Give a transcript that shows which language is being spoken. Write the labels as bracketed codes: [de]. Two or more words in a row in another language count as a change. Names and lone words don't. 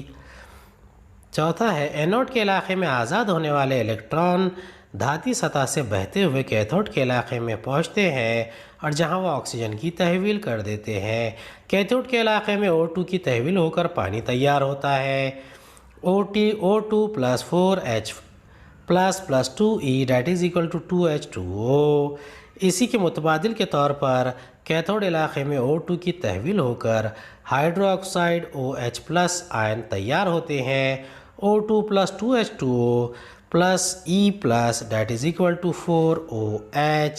[ur] چوتھا ہے اینوڈ کے علاقے میں آزاد ہونے والے الیکٹران دھاتی سطح سے بہتے ہوئے کیتھوڈ کے علاقے میں پہنچتے ہیں اور جہاں وہ آکسیجن کی تحویل کر دیتے ہیں۔ کیتھوڈ کے علاقے میں O2 کی تحویل ہو کر پانی تیار ہوتا ہے۔ O2 + 4H + 2E 2H2O۔ اسی کے متبادل کے طور پر کیتھوڈ علاقے میں O2 کی تحویل ہو کر ہائیڈرو آکسائڈ OH+ آئن تیار ہوتے ہیں۔ O2 + 2H2O + E+ 4OH۔